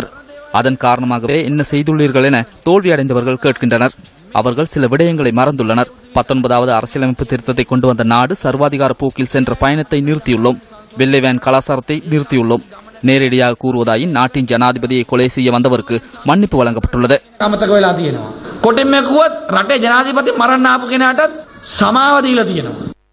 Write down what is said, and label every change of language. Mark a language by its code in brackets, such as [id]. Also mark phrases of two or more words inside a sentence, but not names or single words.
[ta] அதன் காரணமாகவே என்ன செய்துள்ளீர்கள் என தோல்வியடைந்தவர்கள் கேட்கின்றனர். அவர்கள் சில விடயங்களை மறந்துள்ளனர். 19வது அரசியலமைப்பு திருத்தத்தை கொண்டு வந்த நாடு சர்வாதிகார போக்கில் சென்ற பயணத்தை நிறுத்தியுள்ளோம். வெள்ளைவேன் கலாச்சாரத்தை நிறுத்தியுள்ளோம். நேரடியாக கூறுவதாயின் நாட்டின் ஜனாதிபதியை கொலை செய்ய வந்தவருக்கு மன்னிப்பு வழங்கப்பட்டுள்ளது. [si] කොටින්ම කිව්වොත් රටේ ජනාධිපති මරන්න ආපු කෙනාට සමාව දීලා තියෙනවා.